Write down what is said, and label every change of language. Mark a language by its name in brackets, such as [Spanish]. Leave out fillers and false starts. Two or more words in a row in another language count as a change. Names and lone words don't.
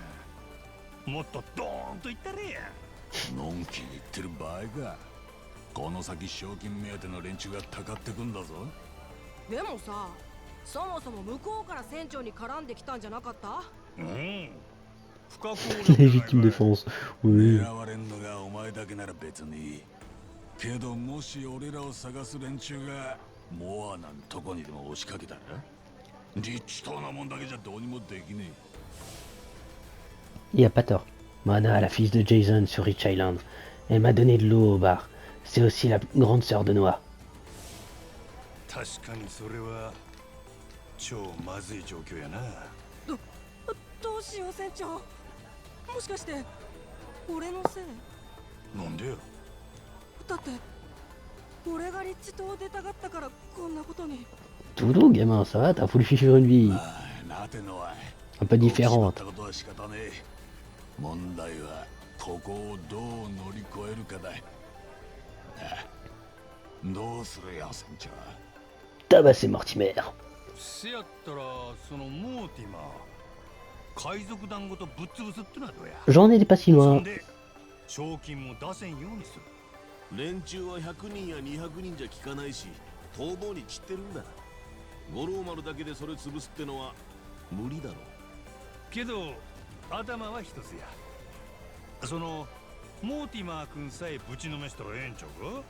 [Japanese] もっとドーンと言ったれや。のんきに言ってる場合か。この先賞金目当ての連中がたかってくんだぞ。でもさ、そもそも向こうから船長に絡んできたんじゃなかった？うん。不可抗 [French] Légitime défense. Oui. [Japanese] 狙われんのがお前だけなら別に。けどもし俺らを探す連中がモアなんとこにでも押しかけたら、リッチ島なもんだけじゃどうにもできね [French] Il a pas tort. Mana, la fille de Jason sur Rich Island. Elle m'a donné de l'eau au bar. C'est aussi la grande sœur de Noah. [Japanese] 確かにそれは超まずい状況やな。どうしよう船長。もしかして俺のせい？なんでよ。だって俺がリッチ島を出たがったからこんなことに。 [French] Doudou, gamin, ça va? T'as voulu vivre une vie [Japanese] え。なてのは [French] un peu [Japanese] 起き [French] différente. [Japanese] たことは仕方ねえ。問題はここをどう乗り越えるかだ。どうするよ船長。 [French] Tabassé Mortimer. [Japanese] せやったらそのモーティマー海賊団ごとぶっ潰すってのはどうや。 [French] J'en étais pas si [Japanese] そ [French] loin. [Japanese] んで賞金も出せんようにする。連中は100人や200人じゃ効かないし、逃亡に散ってるんだ。五郎丸だけでそれ潰すってのは無理だろう。けど頭は一つや。そのモーティマー君さえぶちのめしたらええんちゃうか。